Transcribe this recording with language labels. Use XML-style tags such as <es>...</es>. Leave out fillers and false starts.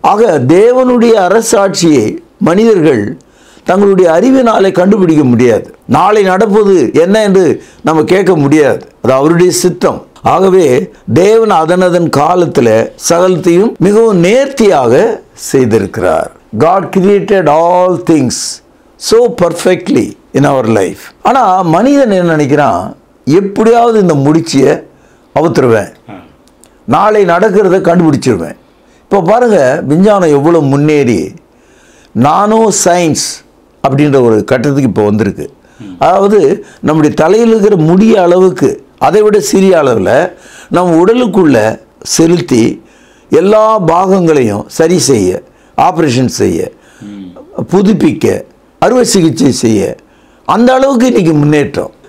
<ta>ஆக தேவனுடைய அரசாட்சியை மனிதர்கள் தங்களுடைய அறிவினாலே கண்டுபிடிக்க முடியாது. நாளை நடப்பது என்ன என்று நம்ம கேட்க முடியாது. அது அவருடைய சித்தம். ஆகவே தேவன் அதனதன் காலத்தில் சகலத்தையும் மிகவும் நேர்த்தியாக செய்திருக்கிறார்.</ta> <en>God created all things so perfectly in our life.</en> <ta>ஆனால் மனிதன் என்ன நினைக்கிறான், எப்படியாவது இந்த முடிச்சியை அவுத்துருவேன், நாளை நடக்கிறத கண்டுபிடிச்சிருவேன். இப்போ பாருங்கள், விஞ்ஞானம் எவ்வளோ முன்னேறி நானோ சயின்ஸ் அப்படின்ற ஒரு கட்டத்துக்கு இப்போ வந்திருக்கு. அதாவது நம்முடைய தலையில் இருக்கிற முடிய அளவுக்கு, அதை விட சிறிய அளவில் நம் உடலுக்குள்ளே செலுத்தி எல்லா பாகங்களையும் சரி செய்ய, ஆப்ரேஷன் செய்ய, புதுப்பிக்க, அறுவை சிகிச்சை செய்ய, அந்த அளவுக்கு இன்றைக்கி முன்னேற்றம்.</ta>